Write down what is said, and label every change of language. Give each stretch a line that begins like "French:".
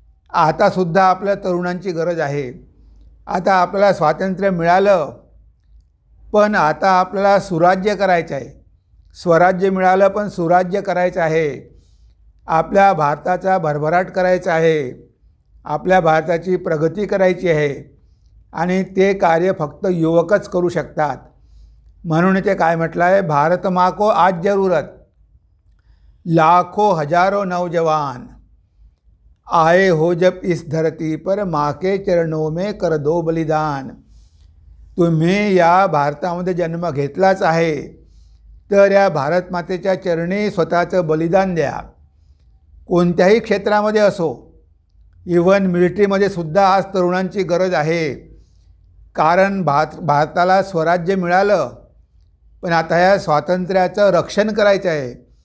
Marathi: आतासुद्धा आपल्या तरुणांची गरज आहे। आता आपल्याला स्वातंत्र्य मिळालं, पण आता आपल्याला सुराज्य करायचं आहे। स्वराज्य मिळालं पण सुराज्य करायचं आहे। आपल्या भारताचा भरभराट करायचा आहे, आपल्या भारताची प्रगती करायची आहे आणि ते कार्य फक्त युवकच करू शकतात। म्हणून ते काय म्हटलं आहे,
Hindi: भारत माँ को आज जरूरत, लाखों हजारों नौजवान आए हो जब इस धरती पर, माँ के चरणों में कर दो बलिदान।
Marathi: तुम्ही या भारतामध्ये जन्म घेतलाच आहे, तर या भारत मातेच्या चरणी स्वतःचं बलिदान द्या. कोणत्याही क्षेत्रामध्ये असो, इव्हन मिलिटरीमध्ये सुद्धा आज तरुणांची गरज आहे. कारण भारताला स्वराज्य मिळालं, पण आता या स्वातंत्र्याचं रक्षण करायचं आहे.